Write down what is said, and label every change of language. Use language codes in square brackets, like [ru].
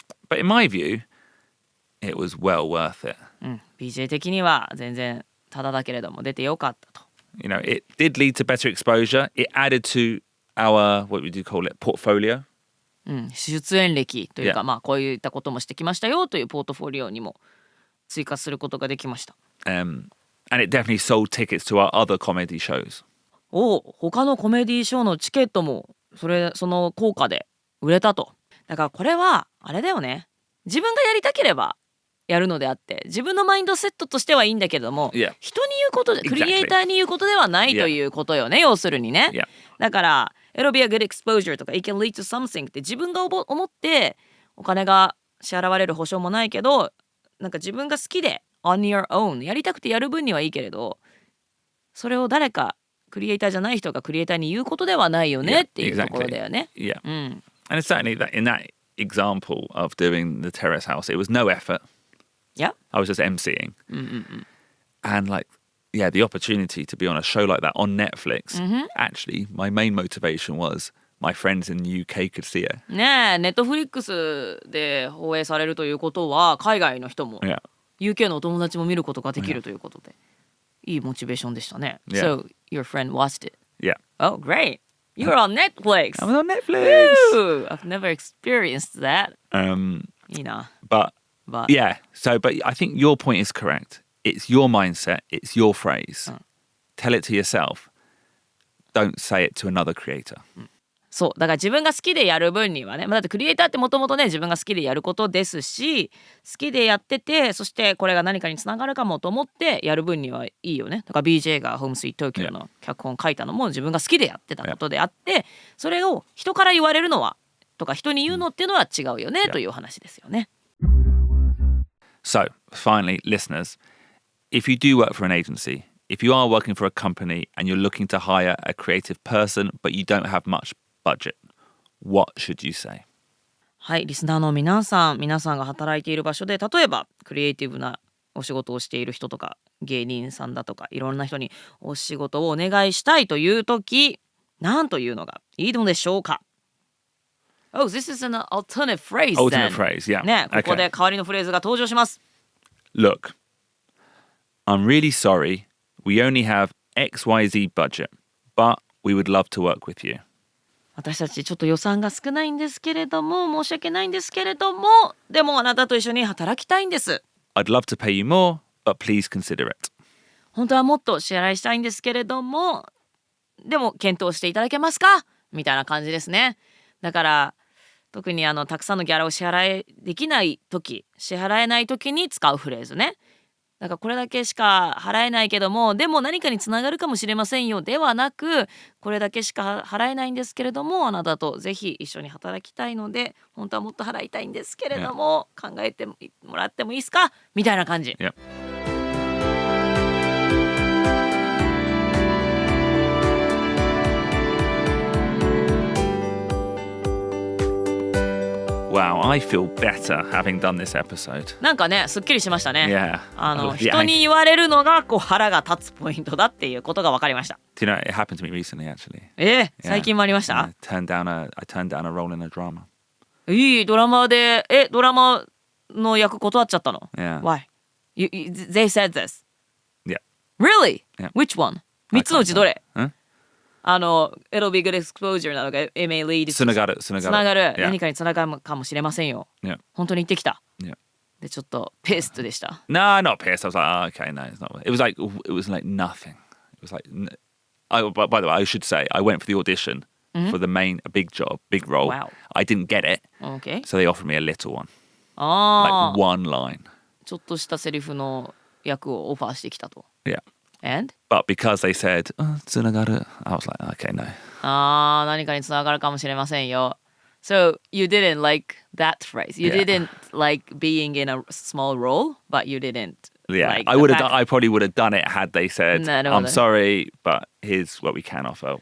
[en] But in my view, it was well worth it. [ja] BJ 的には全然タダだけれども出てよかったと。 [en] You know, it did lead to better exposure. It added to our, what would you call it, portfolio. [ja] 出演歴というか、こういったこともしてきましたよというポートフォリオにも追加することができました。 [en] And it definitely sold tickets to our other comedy shows. [ja] 他のコメディショーのチケットもその効果で売れたと。だからこれはあれだよね。自分がやりたければやるのであって、自分のマインドセットとしてはいいんだけども、人に言うことで、クリエイターに言うことではないということよね、要するにね。だから [en] it'll be a good exposure [ja] とか [en] it can lead to something [ja] って自分が思ってお金が支払われる保証もないけど、なんか自分が好きで [en] on your own [ja] やりたくてやる分にはいいけれど、それを誰かクリエイターじゃない人がクリエイターに言うことではないよねっていうところだよね。 [en] And it's certainly that in that example of doing the Terrace House, it was no effort. I was just emceeing. And the opportunity to be on a show like that on Netflix, actually, my main motivation was my friends in the UK could see it. [ja] ねえ、ネットフリックスで放映されるということは、海外の人も、UK のお友達も見ることができるということで、いいモチベーションでしたね。 [en] Yeah. So your friend watched it. Yeah. Oh, great. You're on Netflix. I'm on Netflix. Woo! I've never experienced that. [ja] いいな。 [en] But yeah, but I think your point is correct. It's your mindset. It's your phrase. Tell it to yourself. Don't say it to another creator. [ja] そうだから自分が好きでやる分にはね、だってクリエイターってもともとね自分が好きでやることですし、好きでやってて、そしてこれが何かにつながるかもと思ってやる分にはいいよね。だから BJ がホームスイート東京の脚本書いたのも自分が好きでやってたことであって、それを人から言われるのはとか人に言うのっていうのは違うよねという話ですよね。 [en] So finally, listeners, if you do work for an agency, if you are working for a company and you're looking to hire a creative person but you don't have much budget, what should you say? [ja] はい、リスナーの皆さんが働いている場所で、例えばクリエイティブなお仕事をしている人とか芸人さんだとかいろんな人にお仕事をお願いしたいというとき、何というのがいいのでしょうか？ [en] Oh, this is an alternate phrase then. Alternate phrase, yeah. [ja] ね、ここで代わりのフレーズが登場します。 [en] Look, I'm really sorry. We only have XYZ budget, but we would love to work with you. [ja] 私たちちょっと予算が少ないんですけれども、申し訳ないんですけれども、でもあなたと一緒に働きたいんです。 [en] I'd love to pay you more, but please consider it. [ja] 本当はもっと支払いしたいんですけれども、でも検討していただけますか？みたいな感じですね。だから特にたくさんのギャラを支払いできない時、支払えない時に使うフレーズね。だからこれだけしか払えないけども、でも何かにつながるかもしれませんよではなく、これだけしか払えないんですけれども、あなたとぜひ一緒に働きたいので、本当はもっと払いたいんですけれども、考えてもらってもいいですか？みたいな感じ。 [en] Yeah. Wow, I feel better having done this episode. [ja] なんかね、すっきりしましたね。 [en] Yeah. [ja] 人に言われるのがこう腹が立つポイントだっていうことが分かりました。 [en] Do you know, it happened to me recently, actually. [ja] 最近もありました？ [en] I turned down a role in a drama. [ja] いいドラマで、ドラマの役断っちゃったの？ [en] Yeah. Why? They said this. Yeah. Really? Yeah. Which one? [ja] 3つのうちどれ？ [en] It'll be good exposure [ja] なのか、 [en] it may lead [ja] つながる。 [en] Yeah. [ja] 何かにつながるかもしれませんよ。 [en] Yeah. [ja] 本当に言ってきた。 [en] Yeah. [ja] で、ちょっとpissedでした。 [en] No, not pissed. I was like, okay, no, it's not. It was like nothing. It was like, by the way, I should say, I went for the audition for the big job, big role. Wow. I didn't get it. Okay. So they offered me a little one. Like one line. [ja] ちょっとしたセリフの役をオファーしてきたと。 [en] Yeah. And? But because they said, つながる, I was like, okay, no. [ja] 何かにつながるかもしれませんよ。 [en] So you didn't like that phrase. You didn't like being in a small role, but you didn't. Yeah, like I probably would have done it had they said, I'm sorry, but here's what we can offer.